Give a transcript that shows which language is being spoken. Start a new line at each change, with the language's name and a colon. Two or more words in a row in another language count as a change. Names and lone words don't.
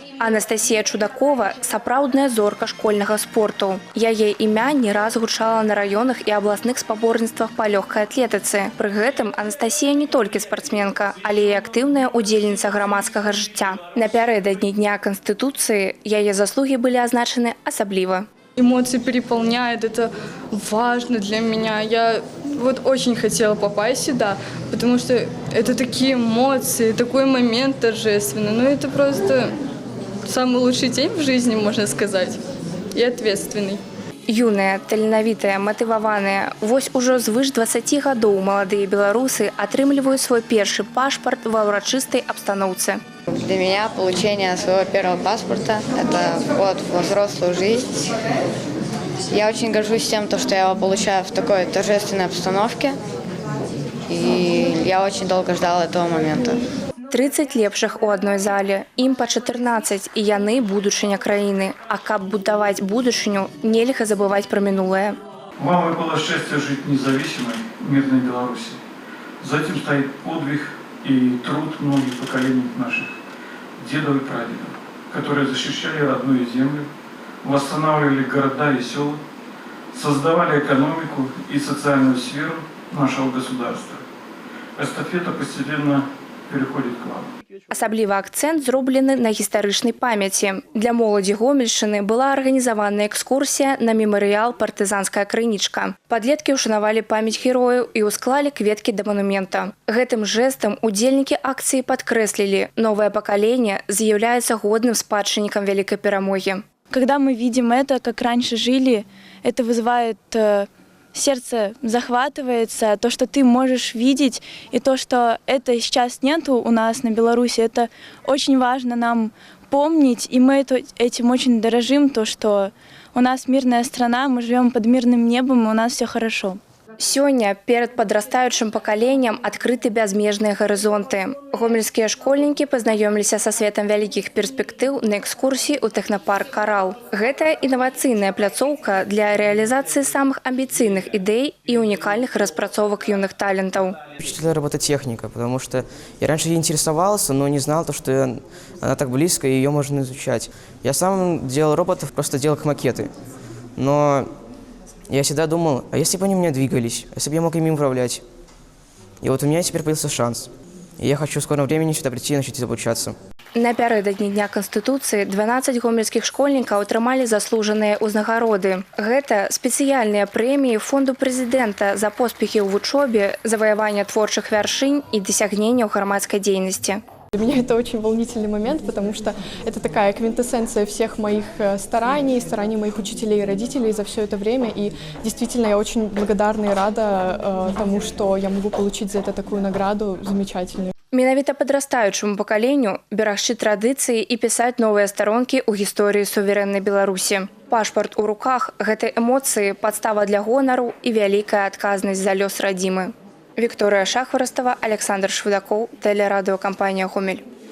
Belarusian: Анастасія Чудакова – сапраўдная зорка школьнага спорту. Яе імя не раз гучала на раёнах і абласных спаборніцтвах па лёгкай атлетыцы. Пры гэтым Анастасія не толькі спартсменка, але і актыўная удзельніца грамадскага жыцця. Напярэдадні Дня Конституции яе
Russian: заслуги были
Belarusian: азначены асабліва.
Russian: Эмоции переполняют, это важно для меня. Я очень хотела попасть сюда, потому что это такие эмоции, такой момент торжественный. Ну, это просто самый лучший день в жизни, можно сказать, и ответственный.
Belarusian: Юныя, таленавітыя, матываваныя. Вось ужо звыш 20 гадоў маладыя беларусы атрымліваюць свой першы пашпарт ва ўрачыстай абстаноўцы.
Russian: Для меня получение своего первого паспорта – это вход во взрослую жизнь. Я очень горжусь тем, что я его получаю в такой торжественной обстановке. И я очень долго ждала этого момента.
Belarusian: 30 лепшых у одной зале, ім па 14, і яны будучыня краіны. А каб будаваць будучыню, нельга забываць пра мінулае.
Russian: Вам выпало счастье жить в независимой, мирной Беларуси. За этим стоит подвиг и труд многих поколений наших дедов и прадедов, которые защищали родную землю, восстанавливали города и села, создавали экономику и социальную сферу нашего государства. Эстафета постепенно переходит к вам.
Belarusian: Асабліва акцэнт зроблены на гістарычнай памяці. Для моладзі Гомельшчыны была арганізавана экскурсія на мемарыял «Партызанская крынічка». Падлеткі ўшанавалі памяць герояў і ўсклалі кветкі да манумента. Гэтым жэстам удзельнікі акцыі падкрэслілі, новае пакаленне з'яўляецца годным спадчыннікам вялікай перамогі.
Russian: Когда мы видим это, как раньше жили, это вызывает сердце захватывается, то, что ты можешь видеть, и то, что это сейчас нету у нас на Беларуси, это очень важно нам помнить, и мы этим очень дорожим, то, что у нас мирная страна, мы живем под мирным небом, и у нас все хорошо.
Belarusian: Сёння перад падрастаючым пакаленнем адкрыты бязмежныя гарызонты. Гомельскія школьнікі пазнаёміліся са светам вялікіх перспектыў на экскурсіі ў тэхнапарк «Карал». Гэта інавацыйная пляцоўка для рэалізацыі самых амбіцыйных ідэй і унікальных распрацовак юных талентаў.
Russian: Впечатлила робототехника, потому что я раньше ей интересовался, но не знал, что она так близко, и ее можно изучать. Я сам делал роботов, просто делал их макеты. Но я всегда думал, а если бы они у меня двигались, если бы я мог ими управлять? И вот у меня теперь появился шанс. И я хочу в скором времени сюда прийти и начать обучаться.
Belarusian: Напярэдадні Дня Конституции 12 гомельскіх школьнікаў атрымалі заслужаныя ўзнагароды. Гэта спецыяльныя прэміі фонду прэзідэнта за поспехі ў вучобе, заваяванне творчых вяршынь і дасягненняў грамадскай дзейнасці.
Russian: Для меня это очень волнительный момент, потому что это такая квинтэссенция всех моих стараний моих учителей и родителей за все это время. И действительно я очень благодарна и рада тому, что я могу получить за это такую награду замечательную.
Belarusian: Менавіта падрастаючаму пакаленню берагчы традыцыі і пісаць новыя старонкі ў гісторыі суверэннай Беларусі. Пашпарт у руках – гэта эмоцыі, падстава для гонару і вялікая адказнасць за лёс радзімы.
Russian: Виктория Шахворостова, Александр Швыдаков, телерадиокомпания «Гомель».